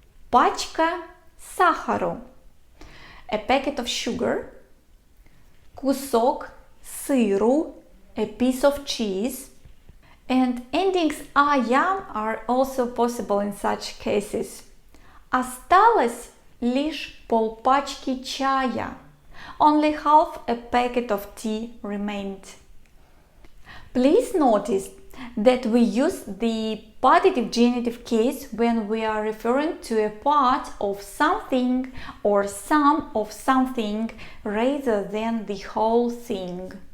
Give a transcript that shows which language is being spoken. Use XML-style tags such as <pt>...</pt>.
<ru>Пачка сахару,</ru> <en>a packet of sugar.</en> <ru>Кусок сыру,</ru> <en>a piece of cheese. And endings ая are also possible in such cases.</en> <ru>Осталось лишь полпачки чая.</ru> <en>Only half a packet of tea remained. Please notice that we use the partitive genitive case when we are referring to a part of something or some of something rather than the whole thing.</en>